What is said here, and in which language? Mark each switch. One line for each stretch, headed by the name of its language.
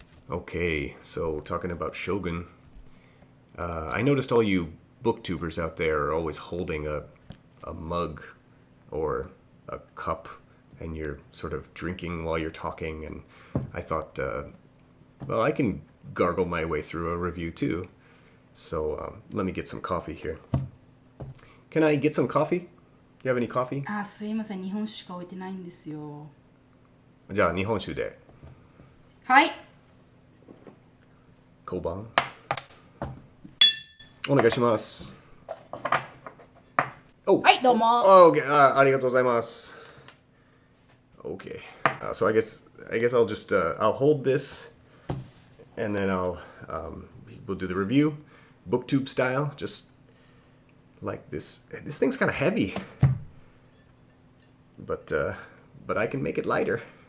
English: Okay, so talking about Shogun, I noticed all you booktubers out there are always holding a mug or a cup and you're sort of drinking while you're talking. And I thought, well, I can gargle my way through a review too. So let me get some coffee here. Can I get some coffee? You have any coffee?
Japanese: すいません、日本酒しか置いてないんですよ。じゃあ日本酒で。はい。小判お願いします。
English: Oh,
Japanese: はい、どうも。
English: okay.
Japanese: ありがとうございます。
English: Okay. So I guess I'll just I'll hold this, and then we'll do the review, Booktube style, just like this. This thing's kind of heavy, but I can make it lighter.